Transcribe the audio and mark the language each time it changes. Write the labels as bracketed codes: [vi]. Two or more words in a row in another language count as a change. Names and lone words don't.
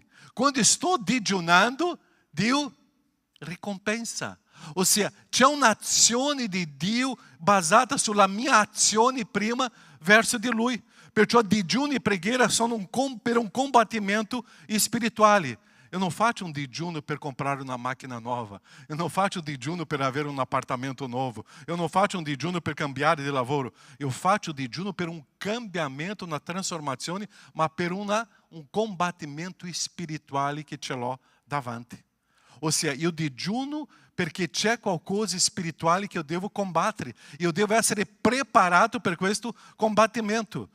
[it] Quando sto digiunando, Dio ricompensa. Ossia, c'è un'azione di Dio basata sulla mia azione prima verso di Lui. Perciò digiuno e preghiera sono per un combattimento spirituale. [pt] Eu não faço um [it] digiuno per comprare una macchina nuova. [pt] Eu não faço um [it] digiuno per avere un appartamento nuovo. [pt] Eu não faço um [it] digiuno per cambiare di lavoro. [pt] Eu faço [it] digiuno per un cambiamento, una trasformazione, ma per un combattimento spirituale che ce l'ho davanti. Ossia, io digiuno perché c'è qualcosa spirituale che eu devo combattere. [pt] Eu devo [it] essere preparato per questo combattimento.